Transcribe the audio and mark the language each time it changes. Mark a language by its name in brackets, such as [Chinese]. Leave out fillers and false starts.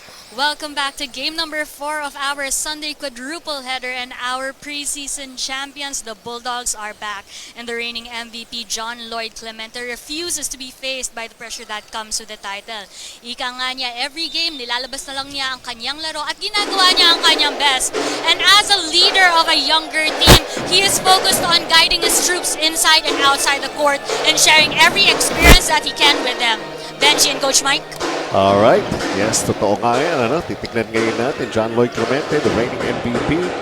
[English] Welcome back to game number 4 of our Sunday quadruple header, and our preseason champions, the Bulldogs, are back. And the reigning MVP, John Lloyd Clemente, refuses to be faced by the pressure that comes with the title. [Filipino] Ika nga niya, [English] every game, [Filipino] nilalabas na lang niya ang kanyang laro at ginagawa niya ang kanyang best. [English] And as a leader of a younger team, he is focused on guiding his troops inside and outside the court and sharing every experience that he can with them. Benji and Coach Mike. All right. Yes, [Filipino] totoo nga yan. Titignan ngayon natin John Lloyd Clemente, [English] the reigning MVP.